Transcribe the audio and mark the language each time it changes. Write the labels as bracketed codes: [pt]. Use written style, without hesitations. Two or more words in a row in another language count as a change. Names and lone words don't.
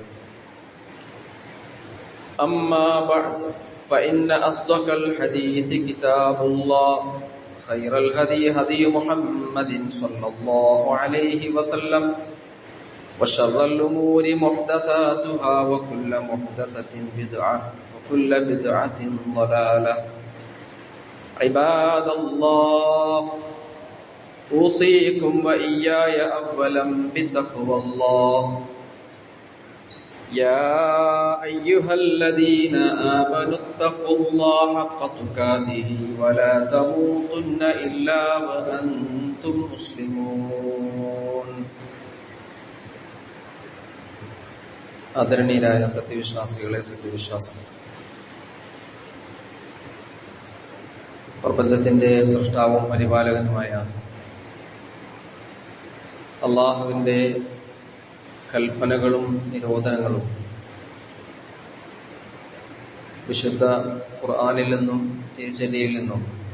[ar] أما بعد فإن أصدق الحديث كتاب الله خير الهدي هدي محمد صلى الله عليه وسلم وشر الأمور محدثاتها وكل محدثة بدعة وكل بدعة ضلالة عباد الله أوصيكم وإياي أولا بتقوى الله يا أيها الذين آمنوا اتقوا الله حق تقاته ولا تموتن إلا وأنتم مسلمون [ml] ആദരണീയരായ സത്യവിശ്വാസികളെ സത്യവിശ്വാസികൾ, പ്രപഞ്ചത്തിന്റെ സൃഷ്ടാവും പരിപാലകനുമായ അള്ളാഹുവിന്റെ കൽപ്പനകളും നിരോധനങ്ങളും വിശുദ്ധ ഖുർആനിൽ നിന്നും തിരുചര്യയിൽ നിന്നും